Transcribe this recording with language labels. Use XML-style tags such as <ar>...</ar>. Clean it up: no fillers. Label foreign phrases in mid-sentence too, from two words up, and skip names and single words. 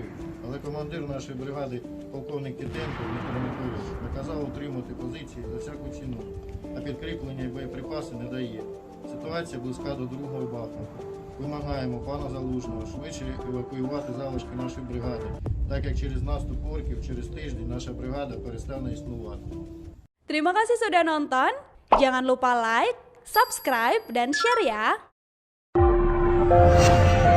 <uk>Але командир нашої бригади, полковник Тітенко Віктор Анатолійович, наказав утримати позиції за всяку ціну, а підкріплення і боєприпаси не дає. Ситуація близька до другого Бахмута. Вимагаємо пана Залужного швидше евакуювати залишки нашої бригади, так як через наступ орків через тиждень наша бригада перестане існувати.</uk> <id>Terima kasih sudah nonton. Jangan lupa like, subscribe, dan share ya.</id>